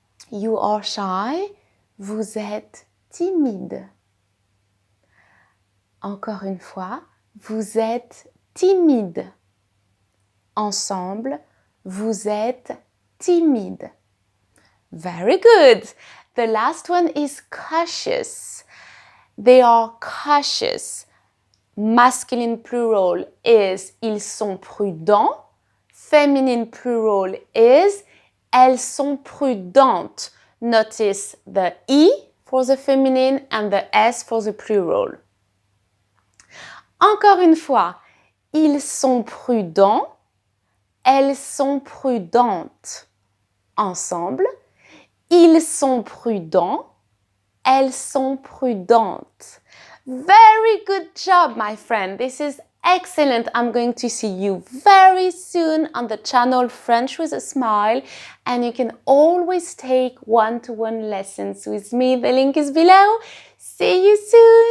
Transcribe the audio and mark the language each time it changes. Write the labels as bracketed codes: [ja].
[en] You are shy, [fr] vous êtes timide. Encore une fois, vous êtes timide. Ensemble, vous êtes timide. [en] Very good. The last one is cautious. They are cautious. Masculine plural is [fr] ils sont prudents. [en] Feminine plural is [fr] elles sont prudentes. [en] Notice the I for the feminine and the S for the plural. [fr] Encore une fois, ils sont prudents, elles sont prudentes. Ensemble, ils sont prudents, elles sont prudentes. [en] Very good job, my friend. This is excellent. I'm going to see you very soon on the channel French with a Smile, and you can always take one-to-one lessons with me. The link is below. See you soon.